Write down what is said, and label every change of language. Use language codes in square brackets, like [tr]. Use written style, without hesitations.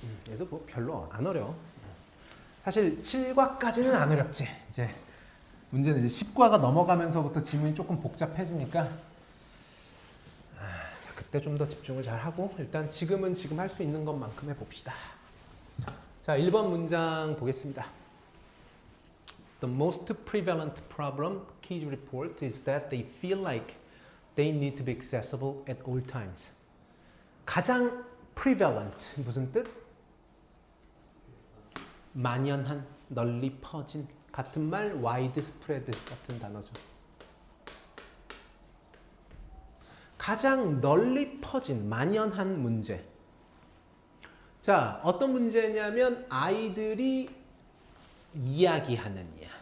[ko] 얘도 뭐 별로 안 어려워. 사실 7과까지는 안 어렵지. 이제 문제는 이제 10과가 넘어가면서부터 지문이 조금 복잡해지니까 자, 그때 좀 더 집중을 잘 하고 일단 지금은 지금 할 수 있는 것만큼 해봅시다. 자, 1번 문장 보겠습니다. [en] The most prevalent problem, Keyes report, is that they feel like they need to be accessible at all times. [ko] 가장 prevalent 무슨 뜻? 만연한, 널리 퍼진. 같은 말 widespread 같은 단어죠. 가장 널리 퍼진, 만연한 문제. 자, 어떤 문제냐면 아이들이 이야기하는 이야.